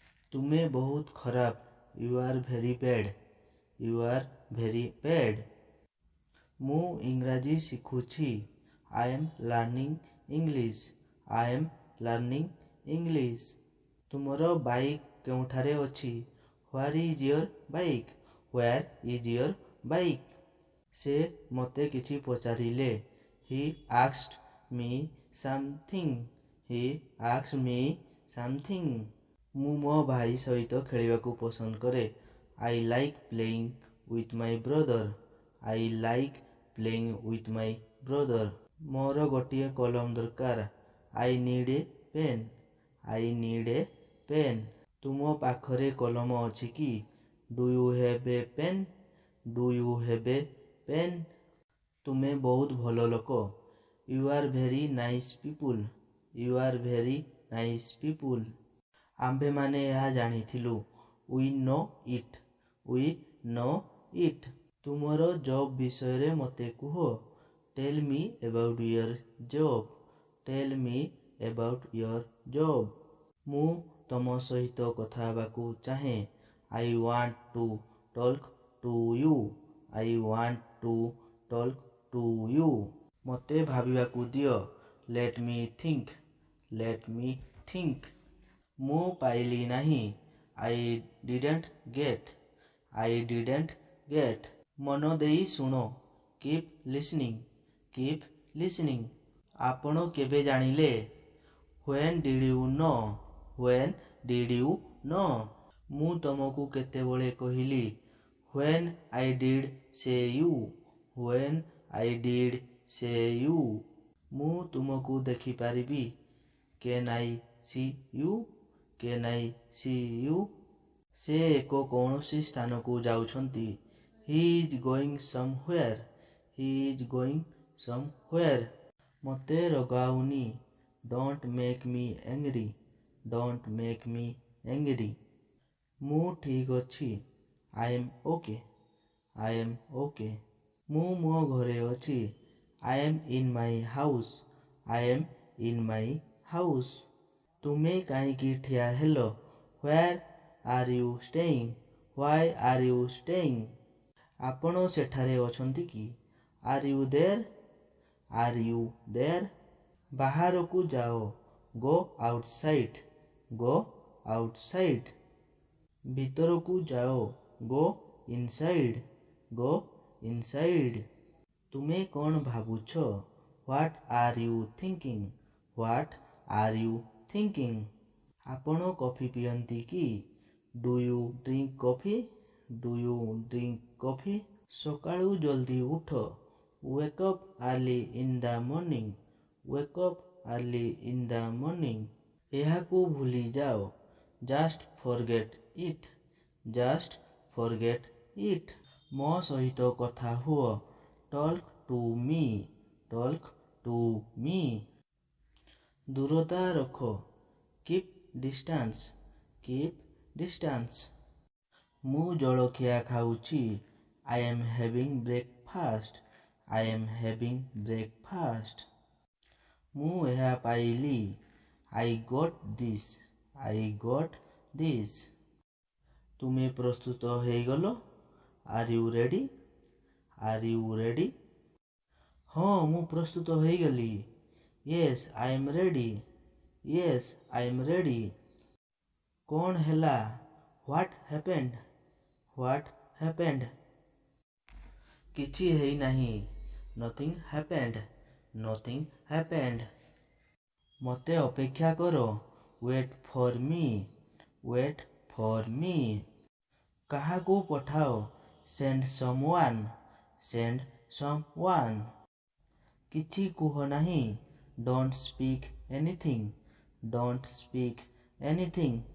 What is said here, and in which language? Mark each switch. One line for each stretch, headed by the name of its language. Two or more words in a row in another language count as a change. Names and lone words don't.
Odia: ତୁମେ ବହୁତ ଖରାପ।
English: You are very bad. You are very bad.
Odia: ମୁଁ ଇଂରାଜୀ ଶିଖୁଛି।
English: I am learning English. I am learning English.
Odia: ତୁମର ବାଇକ୍ କେଉଁଠାରେ ଅଛି?
English: Where is your bike? Where is your bike?
Odia: ସେ ମୋତେ କିଛି ପଚାରିଲେ।
English: He asked me something. He asked me something.
Odia: ମୁଁ ମୋ ଭାଇ ସହିତ ଖେଳିବାକୁ ପସନ୍ଦ କରେ।
English: I like playing with my brother. I like playing with my brother.
Odia: ମୋର ଗୋଟିଏ କଲମ ଦରକାର।
English: I need a pen. I need a pen.
Odia: ତୁମ ପାଖରେ କଲମ ଅଛି କି?
English: Do you have a pen? Do you have a pen?
Odia: ତୁମେ ବହୁତ ଭଲ ଲୋକ।
English: You are very nice people. You are very nice people.
Odia: ଆମ୍ଭେମାନେ ଏହା ଜାଣିଥିଲୁ।
English: We know it. We know it.
Odia: ତୁମର ଜବ୍ ବିଷୟରେ ମୋତେ କୁହ।
English: Tell me about your job. Tell me about your job.
Odia: ମୁଁ ତମ ସହିତ କଥା ହେବାକୁ ଚାହେଁ।
English: I want to talk to you. I want to talk to you.
Odia: ମୋତେ ଭାବିବାକୁ ଦିଅ।
English: Let me think. Let me think.
Odia: ମୁଁ ପାଇଲି ନାହିଁ।
English: I didn't get. I didn't get.
Odia: ମନ ଦେଇ ଶୁଣ।
English: Keep listening. Keep listening.
Odia: ଆପଣ କେବେ ଜାଣିଲେ?
English: When did you know? When did you know?
Odia: ମୁଁ ତମକୁ କେତେବେଳେ କହିଲି?
English: When I did say you. When I did say you.
Odia: ମୁଁ ତୁମକୁ ଦେଖିପାରିବି?
English: Can I see you? Can I see you?
Odia: ସେ ଏକ କୌଣସି ସ୍ଥାନକୁ ଯାଉଛନ୍ତି।
English: He is going somewhere. He is going somewhere.
Odia: ମୋତେ ରଗାଉନି।
English: Don't make me angry. Don't make me angry.
Odia: ମୁଁ ଠିକ ଅଛି।
English: I am okay. I am okay.
Odia: ମୁଁ ମୋ ଘରେ ଅଛି।
English: I am in my house. I am in my house.
Odia: ତୁମେ କାହିଁକି ଠିଆ ହେଲ?
English: Where are you staying? Why are you staying?
Odia: ଆପଣ ସେଠାରେ ଅଛନ୍ତି କି?
English: Are you there? Are you there?
Odia: ବାହାରକୁ ଯାଅ।
English: Go outside. Go outside.
Odia: ଭିତରକୁ ଯାଅ।
English: Go inside. Go inside.
Odia: ତୁମେ କ'ଣ ଭାବୁଛ?
English: What are you thinking? What are you thinking?
Odia: ଆପଣ କଫି ପିଅନ୍ତି କି?
English: Do you drink coffee? Do you drink coffee?
Odia: ସକାଳୁ ଜଲ୍ଦି ଉଠ।
English: Wake up early in the morning. Wake up early in the morning.
Odia: ଏହାକୁ ଭୁଲି ଯାଅ।
English: Just forget it. Just forget it.
Odia: ମୋ ସହିତ କଥା ହୁଅ।
English: Talk to me. Talk to me.
Odia: ଦୂରତା ରଖ।
English: Keep distance. Keep distance.
Odia: ମୁଁ ଜଳଖିଆ ଖାଉଛି।
English: I am having breakfast. I am having breakfast.
Odia: ମୁଁ ଏହା ପାଇଲି।
English: I got this. I got this.
Odia: ତୁମେ ପ୍ରସ୍ତୁତ ହେଇଗଲ?
English: Are you ready? Are you ready?
Odia: ହଁ ମୁଁ ପ୍ରସ୍ତୁତ ହେଇଗଲି।
English: Yes, I am ready. Yes, I am ready.
Odia: କ'ଣ ହେଲା?
English: What happened? What happened?
Odia: କିଛି ହେଇନାହିଁ।
English: Nothing happened. Nothing happened.
Odia: ମୋତେ ଅପେକ୍ଷା କର।
English: Wait for me. Wait for me.
Odia: କାହାକୁ ପଠାଅ।
English: Send someone. Send someone.
Odia: କିଛି କୁହ ନାହିଁ।
English: Don't speak anything. Don't speak anything.